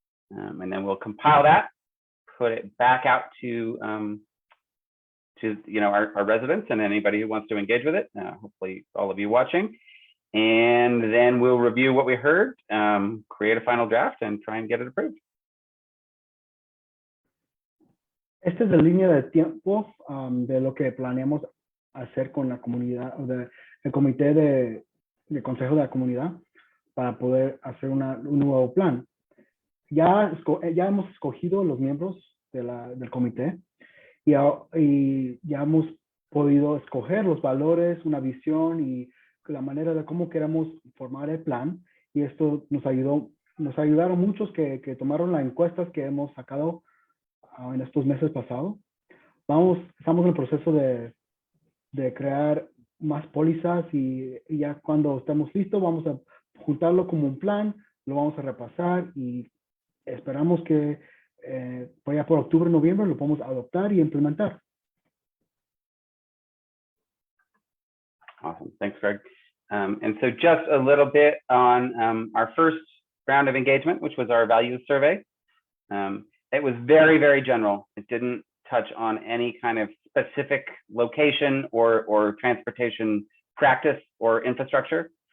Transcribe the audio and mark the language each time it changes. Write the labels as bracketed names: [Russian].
[English] And then we'll compile that, put it back out to you know, our residents and anybody who wants to engage with it, hopefully all of you watching. And then we'll review what we heard, create a final draft and try and get it approved. [Spanish] Esta es la línea de tiempo de lo que planeamos hacer con la comunidad, el comité de consejo de la comunidad para poder hacer un nuevo plan. Ya hemos escogido los miembros del comité y ya hemos podido escoger los valores, una visión y la manera de cómo queremos formar el plan. Y esto nos ayudaron muchos que tomaron las encuestas que hemos sacado en estos meses pasados. Estamos en el proceso de crear más pólizas y ya cuando estemos listos vamos a juntarlo como un plan, lo vamos a repasar y esperamos que ya por octubre, noviembre lo podamos adoptar y implementar. [English] Awesome, thanks, Greg. And so just a little bit on our first round of engagement, which was our values survey. It was very, very general. It didn't touch on any kind of specific location or transportation practice or infrastructure.